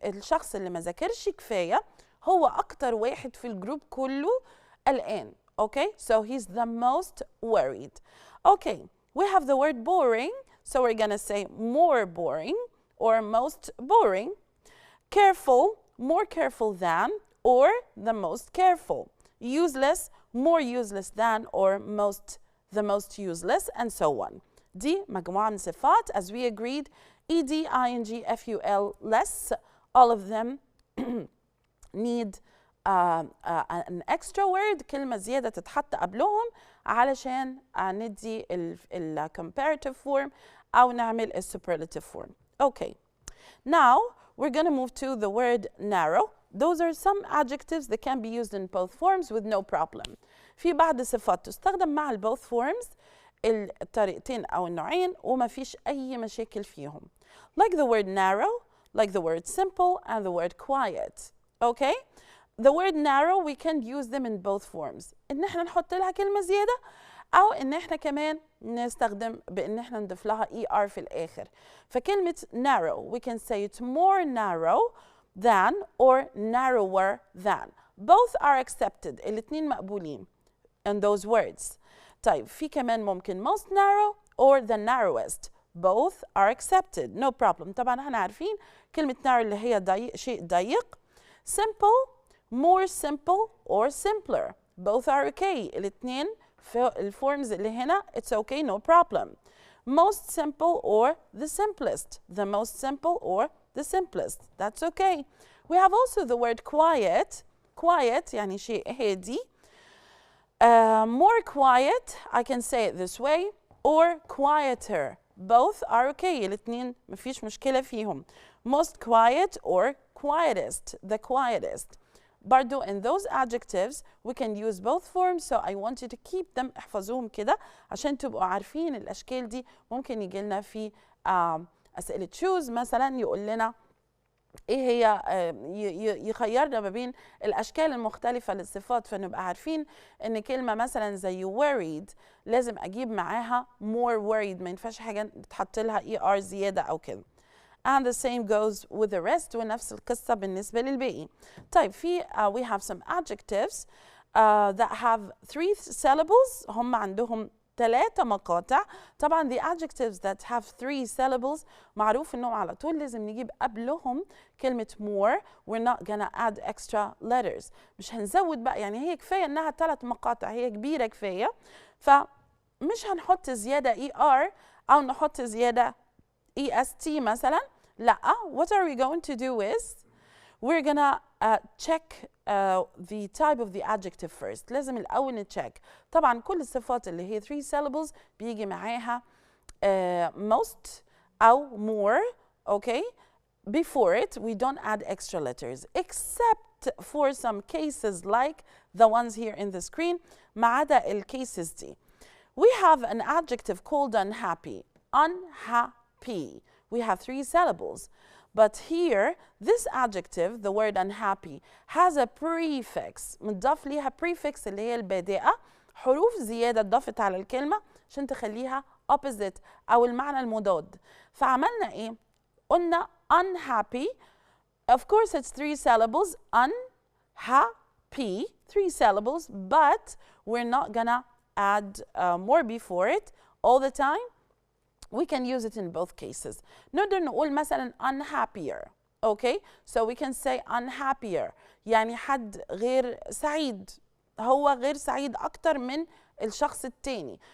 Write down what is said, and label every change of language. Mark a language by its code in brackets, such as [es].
[ar] الشخص اللي ما ذاكرش كفاية هو أكتر واحد في الجروب كله قلقان. [en] Okay, so he's the most worried. Okay, we have the word boring, so we're gonna say more boring or most boring. Careful, more careful than or the most careful. Useless, more useless than or the most useless, and so on. [ar] دي مجموعة من صفات [en] as we agreed. ed, ing, ful, less, all of them need an extra word، [ar] كلمة زيادة تتحط قبلهم علشان ندي ال [en] comparative form [ar] أو نعمل ال superlative form. [en] Okay. Now we're going to move to the word narrow. Those are some adjectives that can be used in both forms with no problem. [ar] في بعض صفات تستخدم مع ال both forms الطريقتين أو النوعين وما فيش أي مشاكل فيهم. [en] Like the word narrow, like the word simple, and the word quiet. Okay? The word narrow we can use them in both forms. [ar] إن احنا نحط لها كلمة زيادة أو إن احنا كمان نستخدم بإن احنا نضيف لها ER في الآخر. فكلمة [en] narrow we can say it's more narrow than or narrower than. Both are accepted. [ar] الاتنين مقبولين [en] in those words. [ar] طيب في كمان ممكن [en] most narrow or the narrowest. Both are accepted. No problem. [ar] طبعا احنا عارفين كلمة narrow اللي هي ضيق شيء ضيق. [en] Simple, more simple or simpler. Both are okay. [ar] الاتنين في الفورمز اللي هنا [en] it's okay, no problem. Most simple or the simplest. The most simple or the simplest. That's okay. We have also the word quiet. [ar] Quiet يعني شيء هادي. [en] More quiet, I can say it this way, or quieter. Both are okay. [ar] الاتنين مفيش مشكلة فيهم. [en] Most quiet or quietest. The quietest. [ar] برضو [en] in those adjectives we can use both forms, so I want you to keep them. [ar] احفظوهم كده عشان تبقوا عارفين الأشكال دي. ممكن يجي لنا في أسئلة choose مثلا يقول لنا ايه هي يخيرنا ما بين الاشكال المختلفه للصفات، فنبقى عارفين ان كلمه مثلا زي worried لازم اجيب معاها more worried، ما ينفعش حاجه تحط لها er زياده او كده. [en] And the same goes with the rest، [ar] ونفس القصه بالنسبه للباقي. طيب في [en] we have some adjectives that have 3 syllables. [ar] هم عندهم 3 مقاطع. طبعا [en] the adjectives that have 3 syllables [ar] معروف انهم على طول لازم نجيب قبلهم كلمة more. [en] we're not gonna add extra letters. [ar] مش هنزود بقى، يعني هي كفاية انها 3 مقاطع، هي كبيرة كفاية، فمش هنحط زيادة er او نحط زيادة est مثلا. لا، [en] what are we going to do is we're gonna check the type of the adjective first. [ar] لازم الأول نتشيك. طبعا كل الصفات اللي هي 3 syllables بيجي معاها most أو more. [en] Okay? Before it we don't add extra letters except for some cases like the ones here in the screen. [ar] ما عدا الكيسز دي. [en] We have an adjective called unhappy. Unhappy. We have 3 syllables. But here, this adjective, the word unhappy, has a prefix. [ar] متضاف ليها prefix اللي هي البادئة. حروف زيادة اتضافت على الكلمة عشان تخليها opposite أو المعنى المضاد. فعملنا إيه؟ قلنا unhappy. [en] Of course, it's 3 syllables. Unhappy, 3 syllables. But we're not gonna add more before it all the time. We can use it in both cases. [ar] نقدر نقول مثلا unhappier. [en] Okay? So we can say unhappier. [ar] يعني حد غير سعيد. هو غير سعيد أكتر من الشخص التاني.